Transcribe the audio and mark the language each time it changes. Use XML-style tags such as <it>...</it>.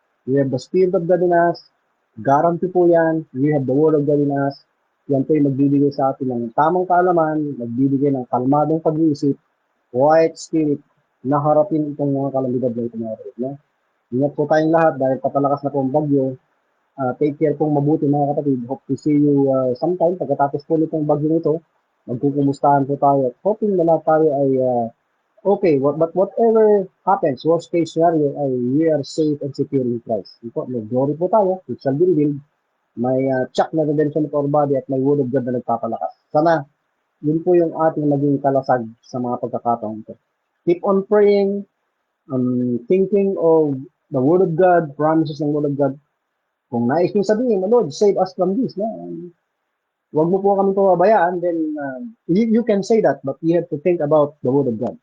<en>We have the Spirit of God in us, guarantee po yan. We have the Word of God in us.</en> <tl>Yan po yung magbibigay sa atin ng tamang kaalaman, magbibigay ng kalmadong pag-iisip,</tl> <en>quiet spirit,</en> <tl>na harapin itong mga kalamidad na ito mga kapatid. No? Ingat po tayong lahat dahil papalakas na po ang bagyo.</tl> <en>Take care</en> <tl>pong mabuti mga kapatid.</tl> <en>Hope to see you sometime</en> <tl>pagkatapos po nitong bagyo nito. Magkukumustahan po tayo. Hoping na lahat tayo ay okay.</tl> <en>But whatever happens, worst case scenario ay we are safe and secure in Christ.</en> <tl>May glory po tayo.</tl> <en>It shall be revealed.</en> <tl>May check na redemption of our body at may word of God na nagpapalakas. Sana yun po yung ating naging kalasag sa mga pagkakataon ito.</tl> <en>Keep on praying, thinking of the Word of God, promises ng Word of God.</en> <tl>Kung nais nyo sabihin,</tl> <en>Lord, save us from this. No?</en> <tl>Huwag mo po kami pababayaan,</tl> <en>then you can say that, but you have to think about the Word of God.</en>